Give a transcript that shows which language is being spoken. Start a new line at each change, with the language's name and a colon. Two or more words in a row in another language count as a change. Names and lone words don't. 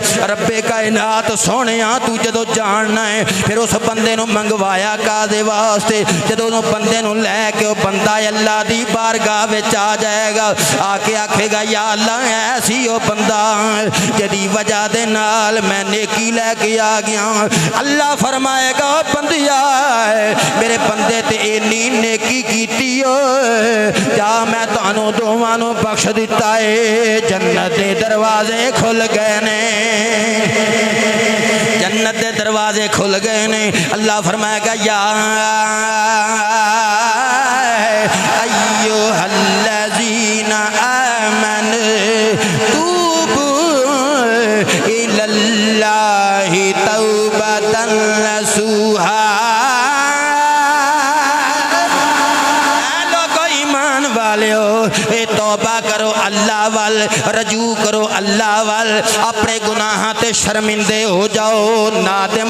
Punjabi: ربِ کائنات سوہنیا تو جدوں جاننا ایں فیر اس بندے نوں منگوایا کاہدے واسطے جدوں اس بندے نوں لے کے او بندہ اللہ دی بارگاہ وچ آ جائے گا آ کے آکھے گا
Arabic: یا اللہ
Punjabi: ایسی او بندہ جیہدی وجہ دے نال میں نیکی لے کے آ گیا اللہ فرمائے گا بندیا میرے بندے تے انی نیکی کیتی کیا میں تہانوں دوواں نوں بخش دتا اے جنت دے دروازے کھل گئے نے جنت دے دروازے کھل گئے نے اللہ فرمائے گا
Arabic: يا أيها الذين آمنوا توبوا إلى الله توبة نصوحا
Punjabi: توبہ کرو اللہ وَل رجوع کرو اللہ وَل اپنے گناہ تے شرمندہ ہو جاؤ نادم